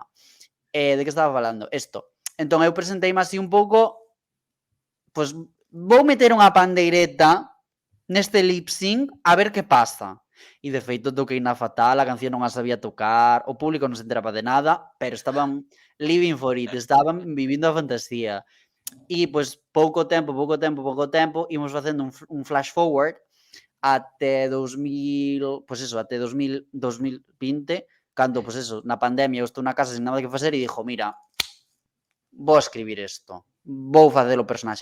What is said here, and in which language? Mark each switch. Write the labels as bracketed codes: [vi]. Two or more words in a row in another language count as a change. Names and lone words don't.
[gl] De que estaba falando? Isto. Entón eu presenteime así un pouco, pois vou meter unha pandeireta neste lip sync a ver que pasa. E de feito toquei na fatal, a canción non a sabía tocar, o público non se enteraba de nada, pero estaban [en] living for it, [gl] estaban vivindo a fantasía. E pois pouco tempo, imos facendo un [en] flash forward [gl] até 2000, pois eso, até 2020, cando, pois eso, na pandemia eu estou na casa sin nada que facer e dixo, mira, vou escribir isto, vou facer o personaxe.